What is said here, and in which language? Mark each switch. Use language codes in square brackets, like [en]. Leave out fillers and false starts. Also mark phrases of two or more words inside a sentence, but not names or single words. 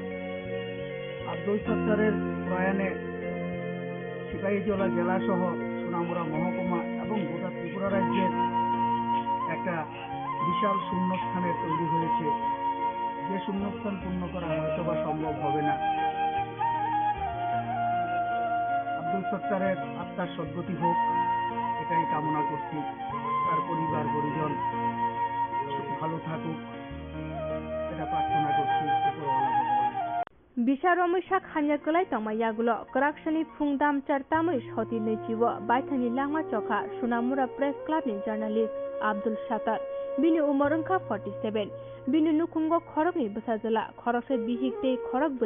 [bn] আব্দুল সত্তারের প্রয়াণে সিপাহীজলা জেলা সহ সোনামুড়া মহকুমা এবং গোটা ত্রিপুরা রাজ্যের একটা বিশাল শূন্যস্থানের তৈরি হয়েছে, যে শূন্যস্থান পূর্ণ করা হয়তো বা সম্ভব হবে না। আব্দুল সত্তারের আত্মার সদ্গতি হোক এটাই কামনা করছি, তার পরিবার পরিজন ভালো থাকুক এটা প্রার্থনা করছি উপরওয়ালা ভগবান। [trp] Bisa Romishak Hanyakulai Tamayagulo, Koraksani Pungdam Chartamush Hoti Nechiwo, Baitani Lama Choka, Sunamura Press Club ni journalist Abdul Shatar, Bini Umorunka 47, Bini Nukungo Korokni Busazala, Korokse Bihikte, Korokburi